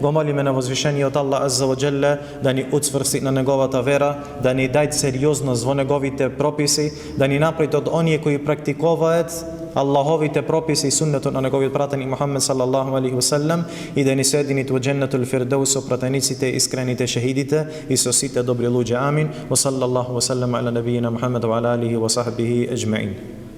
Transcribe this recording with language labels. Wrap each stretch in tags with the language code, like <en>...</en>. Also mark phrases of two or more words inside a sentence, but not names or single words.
<mk>Го молиме на возвишениот Аллах</mk> <ar>عز وجل</ar> <mk>да ни уцврсти на неговата вера, да ни дај сериозност во неговите прописи, да ни направи од оние кои практикуваат Аллаховите прописи и суннетот на неговиот пратеник Мухаммед</mk> <ar>صلى الله عليه وسلم</ar> <mk>и да ни соединит во</mk> <ar>جنة الفردوس</ar> <mk>со пратениците, искрените шехидите и со сите добри луѓе. Амин.</mk> <ar>وصلى الله وسلم على نبينا محمد وعلى آله وصحبه أجمعين.</ar>